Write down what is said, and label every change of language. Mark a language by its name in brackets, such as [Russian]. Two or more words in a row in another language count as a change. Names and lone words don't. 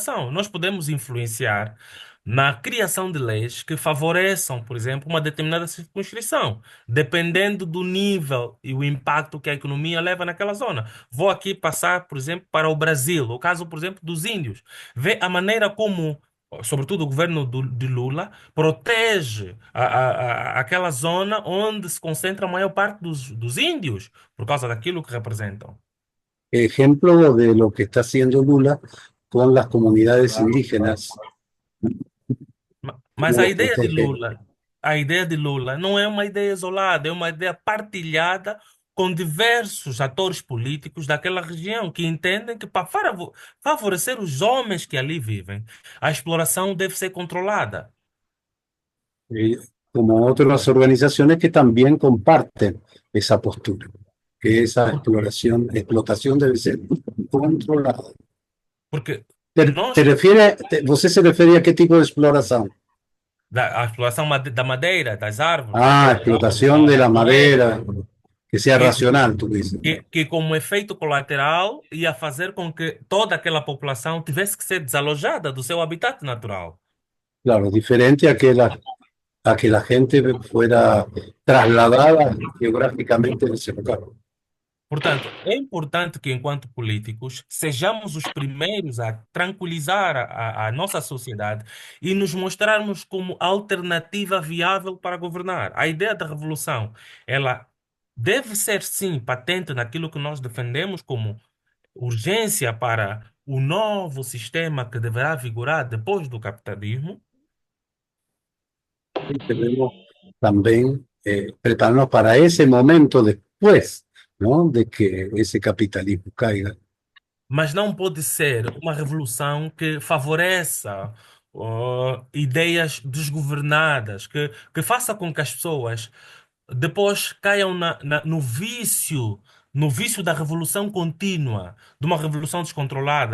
[Portuguese] Nós podemos influenciar na criação de leis que favoreçam, por exemplo, uma determinada circunscrição, dependendo do nível e o impacto que a economia leva naquela zona. Vou aqui passar, por exemplo, para o Brasil, o caso, por exemplo, dos índios. Vê a maneira como, sobretudo o governo de Lula, protege aquela zona onde se concentra a maior parte dos índios, por causa daquilo que representam. [Spanish] Ejemplo de lo que está haciendo Lula con las comunidades indígenas, [Portuguese] Mas [Spanish] cómo los protege. [Portuguese] A ideia de Lula não é uma ideia isolada, é uma ideia partilhada com diversos atores políticos daquela região que entendem que para favorecer os homens que ali vivem, a exploração deve ser controlada. [Spanish] eh, Como otras organizaciones que también comparten esa postura, que esa explotación debe ser controlada. [Portuguese] Porque [Spanish] Te [Portuguese] nós, [Spanish] refieres, você se refiere a qué tipo de exploración? [Portuguese] a exploração da madeira, das árvores, [Spanish] Ah, explotación de la madera, que sea que, racional, tú dices. [Portuguese] que como efeito colateral ia fazer com que toda aquela população tivesse que ser desalojada do seu habitat natural. [Spanish] Claro, diferente a que la gente fuera trasladada geográficamente de ese lugar. [Portuguese] Portanto, é importante que, enquanto políticos, sejamos os primeiros a tranquilizar a nossa sociedade e nos mostrarmos como alternativa viável para governar. A ideia da revolução, ela deve ser, sim, patente naquilo que nós defendemos como urgência para o novo sistema que deverá vigorar depois do capitalismo, [Spanish] Y tenemos también prepararnos para ese momento después, ¿no? De que ese capitalismo caiga. [Portuguese] mas não pode ser uma revolução que favoreça ideias desgovernadas, que faça com que as pessoas depois caiam no vício da revolução contínua, de uma revolução descontrolada.